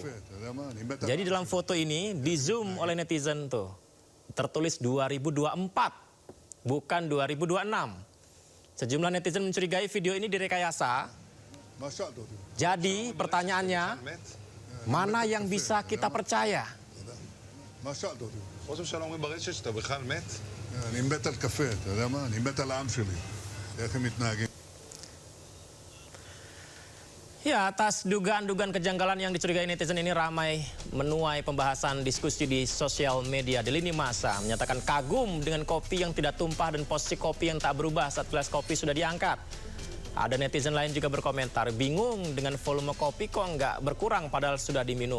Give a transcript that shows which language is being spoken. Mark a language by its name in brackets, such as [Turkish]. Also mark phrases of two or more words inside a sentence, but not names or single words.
[Indonesian] Jadi dalam foto ini di zoom oleh netizen tuh, tertulis 2024, bukan 2026. Sejumlah netizen mencurigai video ini direkayasa Jadi pertanyaannya, mana yang bisa kita percaya? [Hebrew] ראש הממשלה אומרים ברשת שאתה בכלל מת? אני מת על קפה, אתה יודע מה? אני מת על העם שלי. איך הם מתנהגים. [Indonesian] Ya, atas dugaan-dugaan kejanggalan yang dicurigai netizen ini ramai menuai pembahasan diskusi di sosial media di lini masa. Menyatakan kagum dengan kopi yang tidak tumpah dan posisi kopi yang tak berubah saat gelas kopi sudah diangkat. Ada netizen lain juga berkomentar, bingung dengan volume kopi kok nggak berkurang padahal sudah diminum.